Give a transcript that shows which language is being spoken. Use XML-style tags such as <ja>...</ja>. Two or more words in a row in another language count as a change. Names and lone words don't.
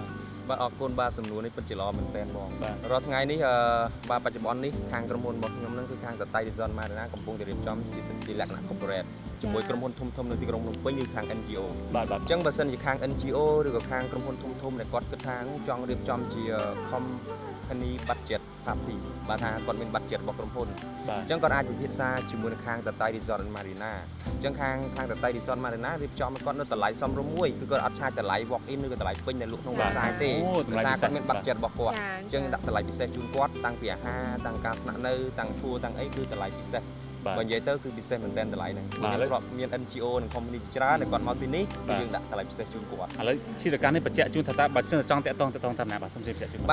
<km>បាទអរគុណបាទសំណួរនេះពិតជាល្អមែនទែនបងរាល់ថ្ងៃនេះបាទបច្ចុប្បន្ននេះខាងក្រុមហ៊ុនរបស់ខ្ញុំហ្នឹងគឺខាងតតៃ Resort Marina កំពុងតែរៀបចំជាលក្ខណៈ corporate ជាមួយក្រុមហ៊ុនធំនៅទីក្រុងភ្នំ ពេញឬខាង NGO បាទអញ្ចឹងបើសិនជាខាង NGO ឬក៏ខាងក្រុមហ៊ុនធំដែលគាត់គិតថាចង់រៀបចំជា</km> <en>company budget party</en> <km>បាទថាគាត់មាន budget របស់ ក្រុមហ៊ុនអញ្ចឹងគាត់អាចពិភាក្សាជាមួយនឹងខាងតតៃ Resort Marina អញ្ចឹងខាងតតៃ Resort Marina រៀបចំឲ្យគាត់នៅតម្លៃសមរម្យមួយគឺគាត់អត់ឆាចតម្លៃ</km> <en>walk in</en> <km>ឬក៏តម្លៃពេញដែលលក់ក្នុងផ្សារទេដោយសារគាត់មាន budget របស់គាត់អញ្ចឹងដាក់តម្លៃពិសេសជូនគាត់តាំងពីអាហារតាំងការស្នាក់នៅតាំង tour តាំងអីគឺតម្លៃពិសេសបើនិយាយទៅគឺពិសេសមែនទែនតម្លៃហ្នឹងមាន NGO និង company ច្រើនដែលគាត់មកទីនេះយើងដាក់តម្លៃពិសេសជូនគាត់ ឥឡូវជាការនេះបញ្ជាក់ជូនថាតើបើសិនចង់តាក់ទងតាមណាបាទសូមបញ្ជាក់ជូន</km>